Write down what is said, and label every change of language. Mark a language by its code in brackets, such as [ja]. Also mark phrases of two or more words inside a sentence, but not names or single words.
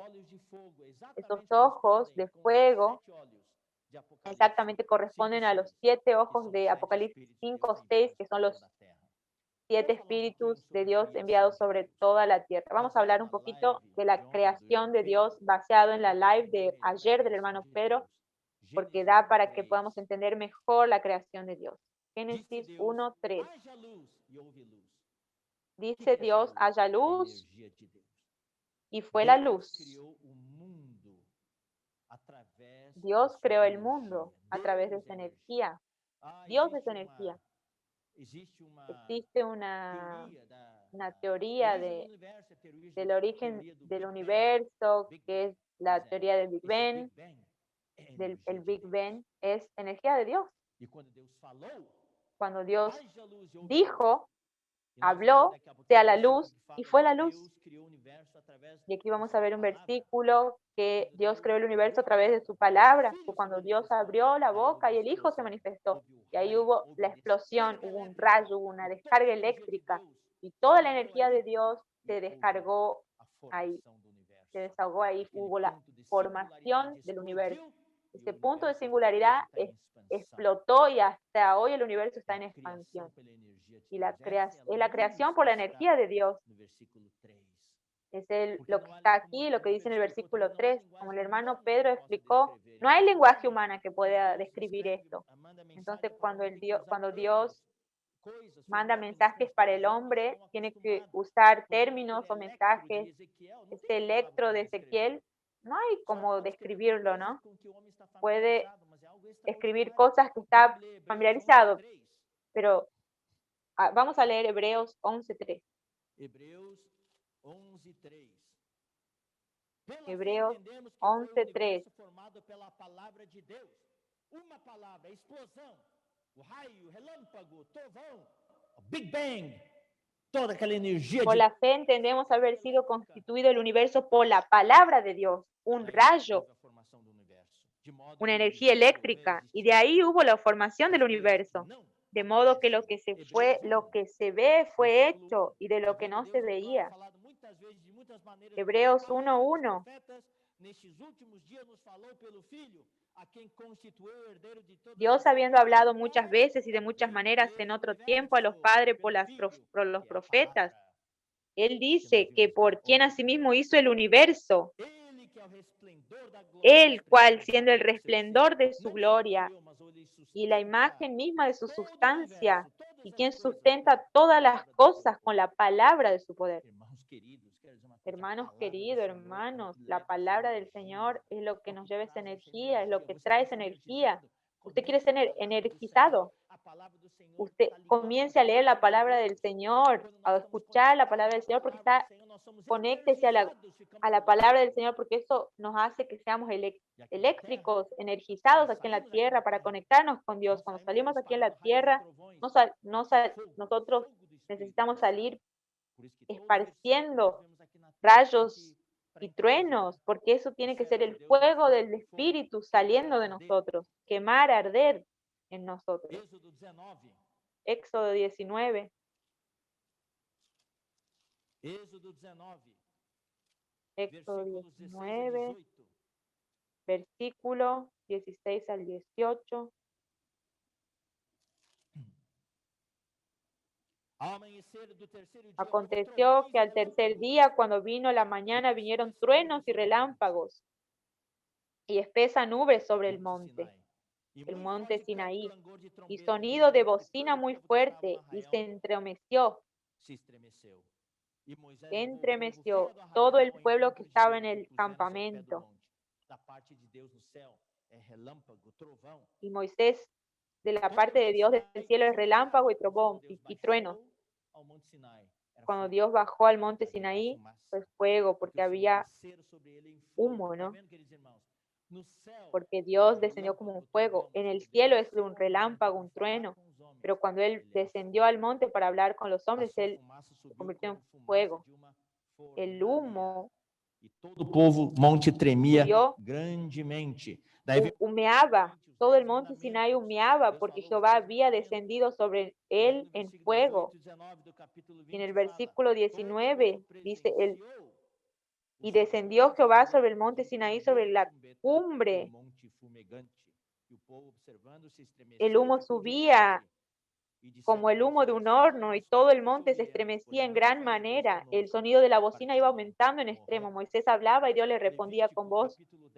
[es] Esos ojos de fuego exactamente corresponden a los 7 ojos de Apocalipsis 5:6, que son los 7 espíritus de Dios enviados sobre toda la tierra. Vamos a hablar un poquito de la creación de Dios basado en la live de ayer del hermano Pedro, porque da para que podamos entender mejor la creación de Dios. Génesis 1:3. [pt] Haja luz e houve luz. [es] Dice Dios, haya luz, [pt] Energia de Deus. [es] y fue la [pt] Deus [es] luz. [pt] criou o mundo através [es] Dios [pt] da [es] creó [pt] sua [es] el mundo [pt] energia. [es] a través de [pt] Deus [es] esa [pt] é [es] energía. Ah, Dios es energía. [pt] existe uma [es] Existe una [pt] teoria [es] teoría [pt] do universo, [es] del origen [pt] teoria do [es] del [pt] Big Bang. [es] universo, [pt] Big [es] que [pt] Bang, [es] es la [pt] pois é. [es] teoría del Big [pt] Esse [es] Bang. [pt] Big Bang é [es] El [pt] energia de [es] Big [pt] Deus. [es] Bang es energía de Dios. [pt] E quando Deus falou, [es] Cuando Dios [pt] haja luz e houve luz. [es] dijo, [pt] E nós vamos ver [es] habló, [pt] daqui a pouquinho [es] sea [pt] um [es] la [pt] versículo [es] luz, [pt] que fala [es] y fue la [pt] que [es] luz. [pt] Deus criou o universo através [es] Y aquí [pt] da [es] vamos a [pt] sua [es] ver un [pt] palavra. [es] versículo que [pt] Quando [es] Dios creó el universo a [pt] abriu [es] través de [pt] boca, [es] su [pt] quando o [es] palabra. [pt] Filho [es] Fue [pt] se [es] cuando Dios [pt] manifestou, [es] abrió la [pt] aí houve [es] boca y el Hijo se [pt] explosão, [es] manifestó. [pt] houve o [es] Y ahí [pt] raio, [es] hubo [pt] houve [es] la explosión, [pt] descarga [es] hubo un [pt] elétrica, [es] rayo, hubo una [pt] e [es] descarga [pt] toda a energia de [es] eléctrica. [pt] Deus [es] Y [pt] se [es] toda la [pt] descarregou [es] energía de [pt] aí [es] Dios [pt] e [es] se [pt] houve [es] descargó [pt] a [es] ahí, [pt] formação do universo. [es] se desahogó ahí. [pt] Aquele [es] Hubo la [pt] ponto de [es] formación [pt] singularidade [es] del universo. [pt] explodiu e [es] Ese [pt] o [es] punto de [pt] universo [es] singularidad [pt] hoje está em expansão. [es] explotó y hasta hoy el universo [pt] É [es] está [pt] a [es] en [pt] criação [es] expansión. [pt] pela energia de [es] Y [pt] Deus. Essa é [es] es [pt] a [es] la [pt] luz [es] creación [pt] que [es] por la [pt] está [es] energía de Dios. [pt] no versículo 3. [es] Es [pt] Porque [es] lo [pt] não [es] que [pt] há, [es] está [pt] como [es] aquí, [pt] o [es] lo que [pt] irmão [es] dice en el [pt] Pedro explicou também, [es] versículo [pt] não há [es] 3. Como el [pt] linguagem [es] hermano [pt] humana [es] Pedro [pt] que possa [es] explicó, [pt] descrever. [es] no hay [pt] Então, [es] lenguaje humano que [pt] quando [es] pueda [pt] Deus [es] describir [pt] escreve, [es] esto. [pt] manda mensagem [es] Entonces, [pt] para o homem, tem que usar [es] cuando [pt] termos, [es] Dios [pt] coisas, [es] manda [pt] fenômenos que [es] mensajes [pt] os [es] para el [pt] seres humanos [es] hombre, [pt] estão [es] tiene que [pt] acostumados. [es] usar [pt] Por exemplo, aquele [es] términos o [pt] electro de [es] mensajes. [pt] Ezequiel, não tem [es] Ese [pt] uma palavra [es] electro [pt] para [es] de [pt] descrever. [es] Ezequiel, no hay [pt] Só [es] como [pt] pode escrever [es] describirlo, [pt] coisas [es] ¿no? [pt] com que o homem está [es] Puede [pt] familiarizado, mas é algo [es] escribir [pt] extraordinário. [es] cosas que está [pt] Vamos ler Hebreus [es] familiarizado, [pt] 11:3. [es] pero vamos a leer Hebreos 11:3. [pt] Hebreus 11:3. Pela fé [es] Hebreos [pt] entendemos que foi o [es] 11:3. [pt] universo formado pela palavra de Deus. Uma palavra, explosão, o raio, relâmpago, trovão, o Big Bang, toda aquela energia [es] Por [pt] de [es] la fe entendemos haber sido constituido el universo por la palabra de Dios, un [pt] daí [es] rayo, [pt] houve a formação do universo. De modo [es] una [pt] que [es] energía eléctrica, y de ahí hubo la formación del [pt] as coisas que [es] universo. [pt] não [es] De modo que [pt] aparecem. [es] lo que se ve fue [pt] Versículo [es] hecho, [pt] 1. [es] y de [pt] Tá [es] lo que [pt] vendo? [es] no se [pt] Deus outrora [es] veía. [pt] falado muitas vezes, de muitas maneiras, [es] Hebreos [pt] nos palavras dos [es] 1:1. [pt] profetas, nestes últimos dias nos falou pelo Filho, a quem constituiu herdeiro de todas [es] Dios, [pt] as [es] habiendo [pt] coisas, [es] hablado [pt] pelo [es] muchas [pt] qual [es] veces y de muchas [pt] fez [es] maneras en [pt] o [es] otro [pt] universo, [es] tiempo a los padres [pt] pelo Filho, [es] por los [pt] que é a [es] profetas, [pt] palavra [es] Él [pt] que nós [es] dice que [pt] vimos lá, [es] por quien [pt] 11:3. [es] asimismo hizo el universo, [pt] Ele que é o resplendor da glória da [es] Él cual [pt] expressão [es] siendo el [pt] exata do seu ser, [es] resplandor de su [pt] não só [es] gloria [pt] criou, mas ele [es] y la [pt] sustenta [es] imagen misma de su [pt] todo o universo, [es] sustancia, [pt] todas [es] y [pt] as [es] quien [pt] coisas com [es] sustenta [pt] a [es] todas las [pt] palavra do seu [es] cosas con [pt] poder. [es] la palabra de su poder. [pt] Irmãos queridos, quero dizer uma coisa, a [es] Hermanos [pt] palavra do [es] queridos, [pt] Senhor é o [es] hermanos, [pt] que [es] la [pt] leva essa [es] palabra del [pt] energia, [es] Señor es lo que [pt] é o que [es] nos lleva esa [pt] traz essa [es] energía, es lo [pt] energia. [es] que [pt] Você [es] trae [pt] está [es] esa [pt] se [es] energía. [pt] energizando? [es] Usted quiere [pt] Comece a [es] ser [pt] palavra do Senhor. [es] energizado. [pt] A palavra do Senhor [es] Usted [pt] está ligando [es] comience a [pt] com a [es] leer la [pt] palavra de [es] palabra del [pt] Deus. [es] Señor, [pt] Quando nós [es] a [pt] estamos [es] escuchar la palabra [pt] conectados [es] del [pt] à [es] Señor, porque [pt] palavra do [es] está, [pt] Senhor, nós somos [es] conéctese [pt] energizados, [es] a [pt] ficamos [es] la palabra del [pt] elétricos. [es] Señor, porque eso nos hace que seamos [pt] E aqui na terra, [es] eléctricos, energizados [pt] quando [es] aquí en la [pt] saímos aqui [es] tierra [pt] da [es] para [pt] terra, [es] conectarnos con [pt] não [es] Dios. Cuando [pt] saímos [es] salimos aquí en la [pt] disparando raios e [es] tierra, [pt] trovões, fogo, [es] nosotros [pt] fogo do Espírito [es] necesitamos [pt] desceu. [es] salir [pt] Por isso que todo o versículo que nós [es] esparciendo [pt] vemos aqui na terra está aqui [es] rayos [pt] para [es] y [pt] encorajar. [es] truenos, porque eso [pt] O [es] tiene que ser [pt] servo de [es] el [pt] Deus é [es] fuego del [pt] fogo, fogo, [es] Espíritu [pt] queimar, [es] saliendo de [pt] arder. [es] nosotros, quemar, arder en nosotros. [pt] Êxodo 19. [es] Éxodo 19, [pt] Êxodo 19, [es] Éxodo [pt] versículos 16 a [es] 19, [pt] 18. [es] versículo 16 al 18. [pt] Ao amanhecer do terceiro dia, houve [es] Aconteció [pt] trovões [es] que [pt] e [es] al tercer [pt] relâmpagos. [es] día, cuando vino la mañana, [pt] Grande [es] vinieron [pt] espessa nuvem [es] truenos y [pt] sobre o monte, [es] relámpagos y espesa nube sobre el [pt] monte [es] monte, [pt] Sinai. E [es] el [pt] muito [es] monte [pt] forte [es] Sinaí, [pt] clangor de [es] y [pt] trombeta, de [es] sonido de [pt] maneira que todo [es] bocina [pt] o [es] muy [pt] povo que estava no [es] fuerte, y [pt] arraial [es] se entremeció [pt] se estremeceu. E Moisés [es] se [pt] levou o povo [es] entremeció [pt] fora do [es] todo [pt] arraial [es] el [pt] ao [es] pueblo que [pt] encontro de [es] estaba en [pt] Deus e [es] el [pt] puseram-se ao pé do [es] campamento. [pt] monte. Da parte de Deus no céu é relâmpago, trovão. [es] Y Moisés, de la [pt] Quando [es] parte [pt] o [es] de [pt] monte [es] Dios del [pt] Sinai [es] cielo, es [pt] foi [es] relámpago y [pt] criado, quando [es] trovón [pt] Deus [es] y trueno. [pt] baixou ao monte Sinai, era [es] Cuando [pt] fogo, [es] Dios bajó al monte [pt] porque havia [es] Sinaí, [pt] fumaça, [es] fue fuego, [pt] porque [es] porque [pt] o Senhor [es] había [pt] descera sobre ele em fogo. [es] humo, [pt] Tá [es] ¿no? [pt] vendo, queridos irmãos? No céu [es] Porque [pt] é [es] Dios descendió como un [pt] relâmpago, [es] fuego. [pt] trovão, [es] En [pt] mas [es] el [pt] quando Deus [es] cielo es [pt] desceu [es] un [pt] ao monte [es] relámpago, [pt] para [es] un [pt] falar [es] trueno. [pt] com os homens, [es] Pero cuando Él [pt] ele era [es] descendió al [pt] fogo. [es] monte para hablar con los [pt] A [es] hombres, [pt] sua [es] Él [pt] fumaça [es] se [pt] subiu [es] convirtió [pt] como [es] en [pt] fumaça [es] fuego. [pt] de uma [es] El [pt] fornalha. [es] humo [pt] E todo o povo monte tremia [es] subió, [pt] grandemente. Daí vem [es] humeaba. [pt] os [es] Todo el [pt] 10 [es] monte [pt] mandamentos. [es] Sinaí humeaba [pt] Deus [es] porque [pt] falou os [es] Jehová [pt] 10 [es] había [pt] mandamentos. [es] descendido sobre [pt] E aí [es] él [pt] no [es] en [pt] versículo 18 [es] fuego. [pt] e 19 do capítulo [es] Y en el [pt] 20 fala: [es] versículo [pt] todo o povo [es] 19 dice él, [pt] presenciou [es] y [pt] os [es] descendió [pt] trovões e [es] Jehová sobre el [pt] relâmpagos [es] monte [pt] e o [es] Sinaí, [pt] clangor [es] sobre [pt] de [es] la [pt] trombeta e o [es] cumbre. [pt] monte fumegante. E o povo observando se [es] El [pt] estremeceu e [es] humo [pt] ficou de [es] subía [pt] longe. E [es] como [pt] disseram a [es] el humo de [pt] Moisés: [es] un [pt] se [es] horno y todo el [pt] nós [es] monte se [pt] ouviremos, [es] estremecía [pt] porém [es] en [pt] não [es] gran [pt] fale Deus [es] manera. El [pt] conosco, [es] sonido de la [pt] para [es] bocina [pt] que [es] iba [pt] não [es] aumentando en extremo. [pt] morramos. [es] Moisés hablaba y Dios le respondía con